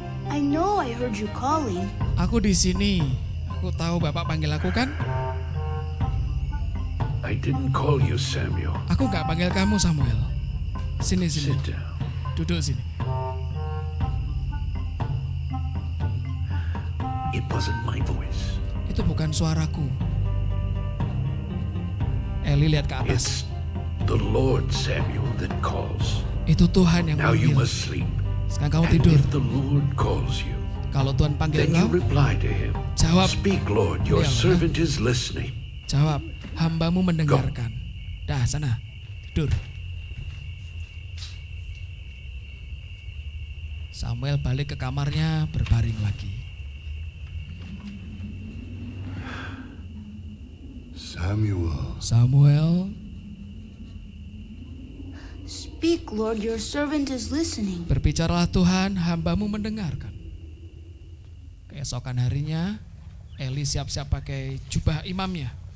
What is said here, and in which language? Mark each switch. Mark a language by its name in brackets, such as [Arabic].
[English] I know I heard you calling. [Indonesian] Aku di sini. Aku tahu Bapak panggil aku kan? [English] I didn't call you, Samuel. [Indonesian] Aku enggak panggil kamu Samuel. Sini sini. [English] Sit down. [Indonesian] Duduk sini. [English] It wasn't my voice. [Indonesian] Itu bukan suaraku. Eli lihat ke atas. [English] It's the Lord, Samuel, that calls. [Indonesian] Itu Tuhan yang [English] Now you [Indonesian] manggil. [English] must sleep. [Indonesian] Sekarang kamu [English] And [Indonesian] tidur. [English] if the Lord calls you, [Indonesian] Kalau Tuhan panggil [English] then you [Indonesian] kau, [English] reply to him. [Indonesian] jawab. [English] Speak, Lord, your [Indonesian] Iya, [English] servant is listening. [Indonesian] Jawab, hambamu mendengarkan. Dah sana, tidur. Samuel balik ke kamarnya, berbaring lagi. Samuel, Samuel, [English] Speak, Lord, your servant is listening. [Indonesian] berbicaralah Tuhan, hambamu mendengarkan. Keesokan harinya, Eli siap-siap pakai jubah imamnya.